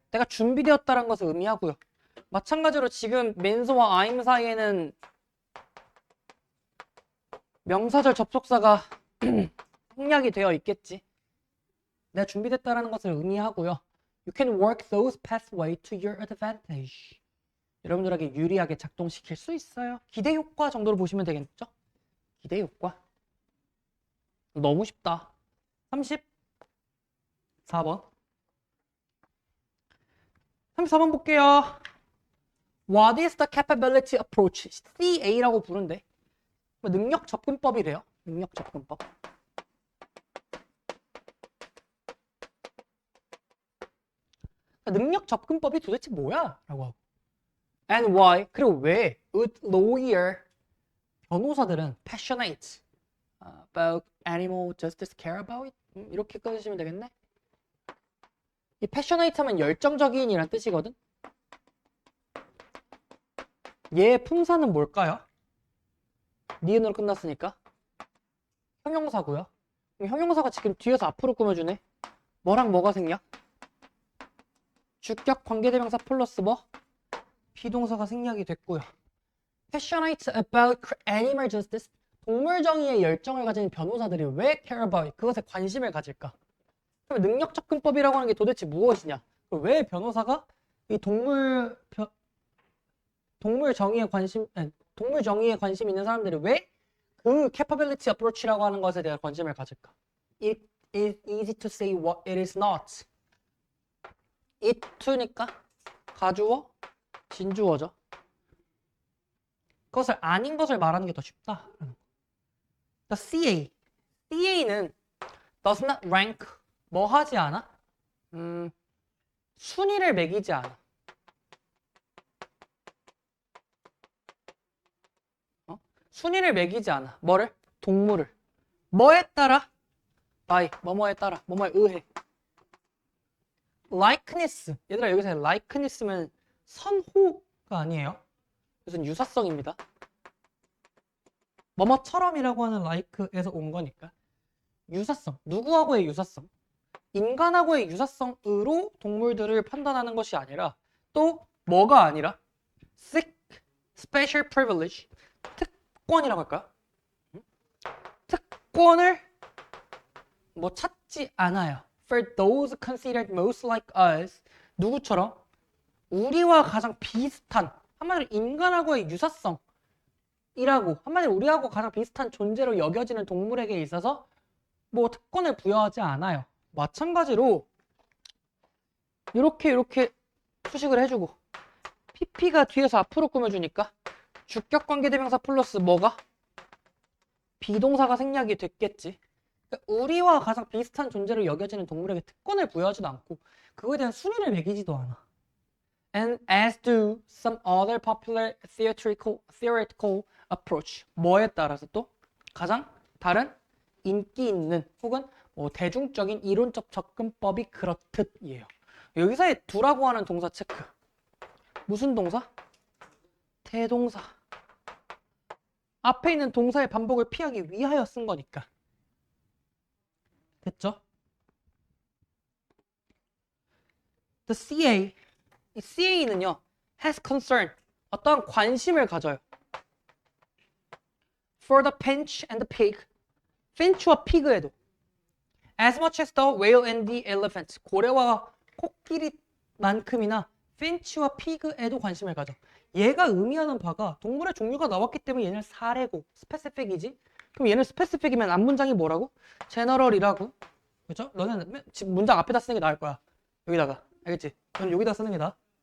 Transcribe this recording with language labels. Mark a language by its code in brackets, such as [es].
[ko] 내가 준비되었다는 것을 의미하고요. 마찬가지로 지금 means와 I'm 사이에는 명사절 접속사가 생략이 되어 있겠지. 내가 준비됐다는 것을 의미하고요. [en] You can work those pathways to your advantage. [ko] 여러분들에게 유리하게 작동시킬 수 있어요. 기대 효과 정도로 보시면 되겠죠? 기대 효과. 너무 쉽다. 34번. 34번 볼게요. [en] What is the capability approach? [ko] CA라고 부른대. 능력 접근법이래요. 능력 접근법. 능력 접근법이 도대체 뭐야? 라고 하고. [en] And why? [ko] 그리고 왜? [en] Would lawyer, [ko] 변호사들은 [en] passionate about animal justice care about it? [ko] 이렇게 꺼주시면 되겠네. 이 passionate 하면 열정적인이란 뜻이거든. 얘의 품사는 뭘까요? 니은으로 끝났으니까 형용사고요. 그럼 형용사가 지금 뒤에서 앞으로 꾸며주네. 뭐랑 뭐가 생략? 주격 관계대명사 플러스 뭐? 비동사가 생략이 됐고요. [en] Passionate about animal justice. [ko] 동물 정의에 열정을 가진 변호사들이 왜 [en] care about it? [ko] 그것에 관심을 가질까? 그럼 능력 접근법이라고 하는 게 도대체 무엇이냐? 왜 변호사가 이 동물 정의에 관심 있는 사람들이 왜 그 capability approach라고 하는 것에 대한 관심을 가질까? [en] It is easy to say what it is not. [ko] it to니까 가주어, 진주어죠. 그것을 아닌 것을 말하는 게 더 쉽다. [en] The CA는 does not rank, [ko] 뭐 하지 않아? 순위를 매기지 않아. 순위를 매기지 않아. 뭐를? 동물을. 뭐에 따라? 뭐뭐에 따라, 뭐뭐에 의해. [en] likeness. [ko] 얘들아 여기서 likeness면 선호가 아니에요. 이것은 유사성입니다. 뭐뭐처럼이라고 하는 like에서 온 거니까. 유사성. 누구하고의 유사성? 인간하고의 유사성으로 동물들을 판단하는 것이 아니라 또 뭐가 아니라 [en] seek special privilege. [ko] 특권이라고 할까요? 특권을 뭐 찾지 않아요. [en] For those considered most like us. [ko] 누구처럼? 우리와 가장 비슷한, 한마디로 인간하고의 유사성이라고, 한마디로 우리하고 가장 비슷한 존재로 여겨지는 동물에게 있어서 뭐 특권을 부여하지 않아요. 마찬가지로 이렇게 수식을 해주고 PP가 뒤에서 앞으로 꾸며주니까 주격 관계대명사 플러스 뭐가? 비동사가 생략이 됐겠지. 그러니까 우리와 가장 비슷한 존재로 여겨지는 동물에게 특권을 부여하지도 않고 그거에 대한 순위를 매기지도 않아. [en] And as do some other popular theoretical approach. [ko] 뭐에 따라서 또 가장 다른 인기 있는 혹은 뭐 대중적인 이론적 접근법이 그렇듯이에요. 여기서의 do라고 하는 동사 체크. 무슨 동사? 대동사. 앞에 있는 동사의 반복을 피하기 위하여 쓴 거니까. 됐죠? [en] The CA. [ko] 이 CA는요, [en] has concern. [ko] 어떠한 관심을 가져요. [en] For the finch and the pig. [ko] finch와 pig에도. [en] As much as the whale and the elephant. [ko] 고래와 코끼리만큼이나 finch와 pig에도 관심을 가져. 얘가 의미하는 바가 동물의 종류가 나왔기 때문에 얘는 사례고 스페시픽이지. 그럼 얘는 스페시픽이면 앞문장이 뭐라고? 제너럴이라고. 그렇죠? 너는 지금 문장 앞에다 쓰는 게 나을 거야. 여기다가. 알겠지? 넌 여기다 쓰는 게 나아.